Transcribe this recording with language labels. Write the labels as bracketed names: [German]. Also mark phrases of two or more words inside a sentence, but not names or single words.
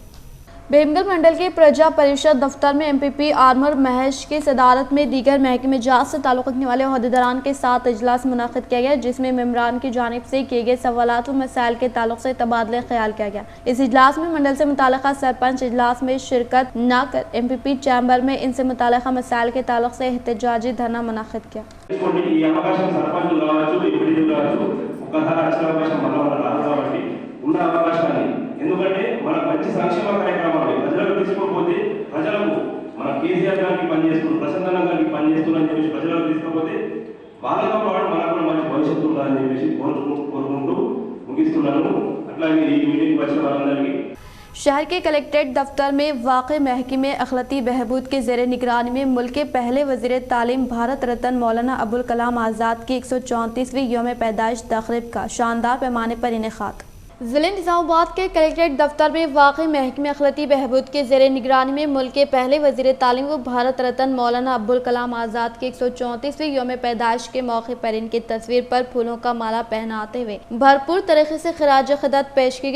[Urdu] بھیمگڑھ منڈل کے پرجا پریشد دفتر میں MPP آرمور مہیش کی صدارت میں دیگر محکمہ جات سے تعلق رکھنے والے عہدیداران کے ساتھ اجلاس منعقد کیا گیا، جس میں ممبران کی جانب سے کیے گئے سوالات و مسائل کے تعلق سے تبادلہ خیال کیا گیا۔ اس اجلاس میں منڈل سے متعلقہ سرپنچ اجلاس میں شرکت نہ کر MPP چیمبر میں ان سے متعلقہ مسائل کے تعلق سے احتجاجی دھرنا منعقد کیا۔ [Telugu] ఎందుకంటే మనకు మంచి సంక్షేమ కార్యక్రమాలు ప్రజలకు తీసుకోకపోతే ప్రజలకు మన కేసీఆర్ గారికి పనిచేస్తున్నారు, ప్రసన్న గారికి పనిచేస్తున్నారు అని చెప్పేసి ప్రజలకు తీసుకోకపోతే వాళ్ళతో పాటు మనకు కూడా మంచి భవిష్యత్తు ఉండాలని చెప్పేసి కోరుకుంటూ ముగిస్తున్నాను। అట్లాగే ఈ మీటింగ్ వచ్చిన వాళ్ళందరికీ [Urdu] شہر کے کلیکٹریٹ دفتر میں واقع محکمہ اخلاقی بہبود کے زیر نگرانی میں ملک کے پہلے وزیر تعلیم بھارت رتن مولانا ابوالکلام آزاد کی 134ویں یوم پیدائش تقریب کا شاندار پیمانے پر انعقاد۔ ضلع نظام آباد کے کلیکٹریٹ دفتر میں واقع محکمہ اخلاقی بہبود کے زیر نگرانی میں ملک کے پہلے وزیر تعلیم و بھارت رتن مولانا ابوالکلام آزاد کی 134ویں یوم پیدائش کے موقع پر ان کی تصویر پر پھولوں کا مالا پہناتے ہوئے بھرپور طریقے سے خراج عقیدت پیش کی گئی۔